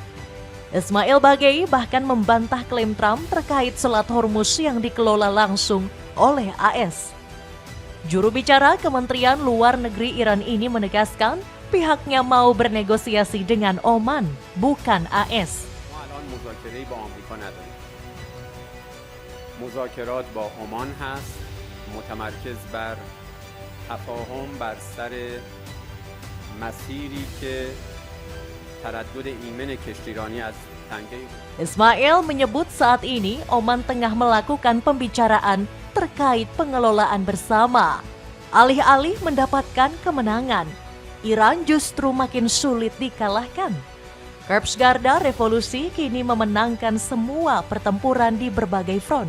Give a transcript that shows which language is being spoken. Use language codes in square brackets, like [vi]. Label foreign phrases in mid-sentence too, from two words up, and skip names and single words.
[id] Ismail Bagei bahkan membantah klaim Trump terkait Selat Hormuz yang dikelola langsung oleh AS. Juru bicara Kementerian Luar Negeri Iran ini menegaskan pihaknya mau bernegosiasi dengan Oman, bukan AS. [fa] مذاکرات با عمان هست متمرکز بر تفاهم بر سر مسیری که تردد ایمن کشتیرانی از تنگه. [id] Ismail menyebut saat ini Oman tengah melakukan pembicaraan terkait pengelolaan bersama. Alih-alih mendapatkan kemenangan, Iran justru makin sulit dikalahkan. Korps Garda Revolusi kini memenangkan semua pertempuran di berbagai front.